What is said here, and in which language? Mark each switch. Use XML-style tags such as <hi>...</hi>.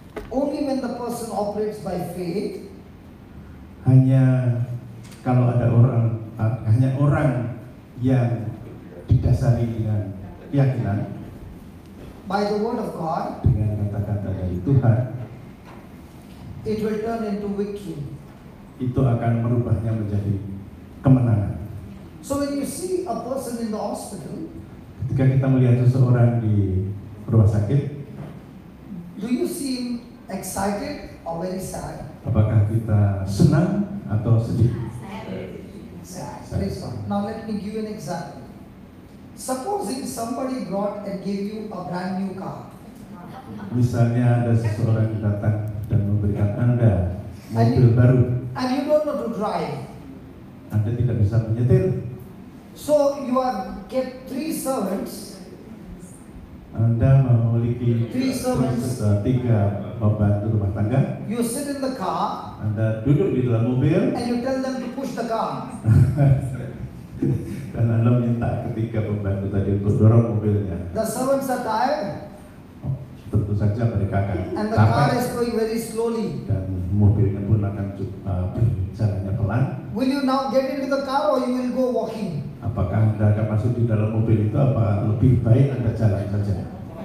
<en>Only when the person operates by faith,</en> <id>Hanya kalau ada orang yang didasari dengan keyakinan,</id> <en>by the word of God,</en> <id>dengan kata-kata dari Tuhan,</id> <en>it will turn into victory.</en> <id>itu akan merubahnya menjadi kemenangan.</id> <en>So when you see a person in the hospital,</en> <id>Ketika kita melihat seseorang di rumah sakit,</id> <en>do you see him excited or very sad?</en> <id>apakah kita senang atau sedih?</id> <en>Sad. Praise God. Now let me give you an example. Supposing somebody brought and gave you a brand new car.</en> <id>Misalnya ada seseorang yang datang dan memberikan Anda mobil baru,</id> <en>And you don't know to drive.</en> <id>Anda tidak bisa menyetir,</id> <en>So you have get 3 servants.</en> <id>Anda memiliki</id> <en>3 servants.</en> <id>3 pembantu rumah tangga,</id> <en>You sit in the car</en> <id>Anda duduk di dalam mobil</id> <en>and you tell them to push the car.</en> <id>dan Anda minta ketiga pembantu tadi untuk dorong mobilnya.</id> <en>The servants are tired</en> <id>Tentu saja mereka akan</id> <en>and the car</en> <id>capek</id> <en>is going very slowly.</en> <id>dan mobilnya pun akan berjalannya pelan.</id> <en>Will you now get into the car or you will go walking?</en> <id>Apakah Anda akan masuk di dalam mobil itu, apa lebih baik Anda jalan saja?</id>